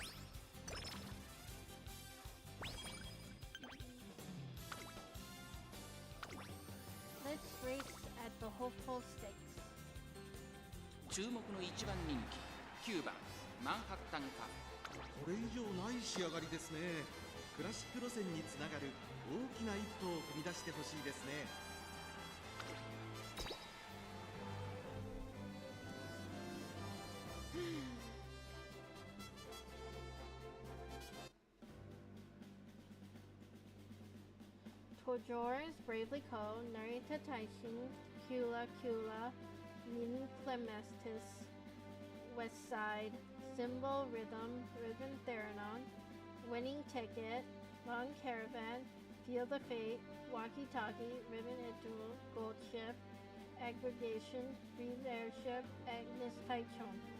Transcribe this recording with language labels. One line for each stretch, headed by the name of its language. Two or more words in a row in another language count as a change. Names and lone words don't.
English: Let's race at the Hopeful Stakes.
Japanese: 注目の一番人気9番マンハッタンカフェ。これ以上ない仕上がりですね。クラシック路線につながる大きな一歩を踏み出してほしいですね。 Tojores, Bravely Co, Narita Taishin, Kula Kula, Nin Clemestis, West Side, Symbol Rhythm, Ribbon Theranon, Winning Ticket, Long Caravan, Feel the Fate, Walkie Talkie, Ribbon Etool, Gold Ship, Aggregation, Breathe Airship, Agnes Taichon.